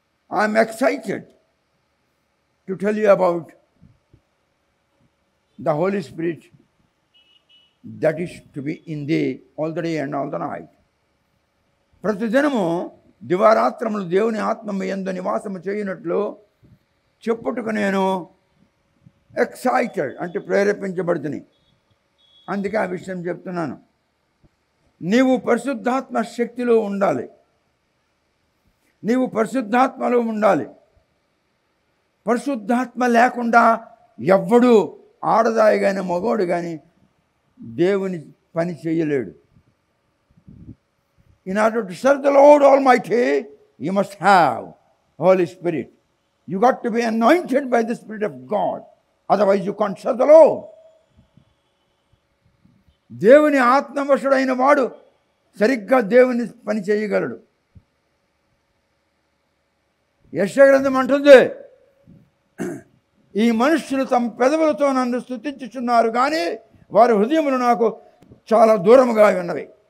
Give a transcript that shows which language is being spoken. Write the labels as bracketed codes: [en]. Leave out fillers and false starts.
[en] I'm excited to tell you about the Holy Spirit that is to be in thee all the day and all the night. [te] ప్రతిదినము దివారాత్రములు దేవుని ఆత్మ మీ యందు నివాసము చేయనట్లు చెప్పుటకు నేను excited అంటే ప్రేరేపించబడుతుంది. అందుకే ఆ విషయం చెప్తున్నాను. నీవు పరిశుద్ధాత్మ శక్తిలో ఉండాలి, నీవు పరిశుద్ధాత్మలో ఉండాలి. పరిశుద్ధాత్మ లేకుండా ఎవ్వడు, ఆడదాయి కానీ మగోడు కానీ దేవుని పని చేయలేడు. [en] In order to serve the Lord Almighty, you must have Holy Spirit. You got to be anointed by the Spirit of God. Otherwise you can't serve the Lord. [te] దేవుని ఆత్మవశుడైన వాడు సరిగ్గా దేవుని పని చేయగలడు. యెషయా గ్రంథం అంటుంది, ఈ మనుష్యులు తమ పెదవులతో నన్ను స్తుతించుచున్నారు కానీ వారి హృదయములు నాకు చాలా దూరముగా ఉన్నవి.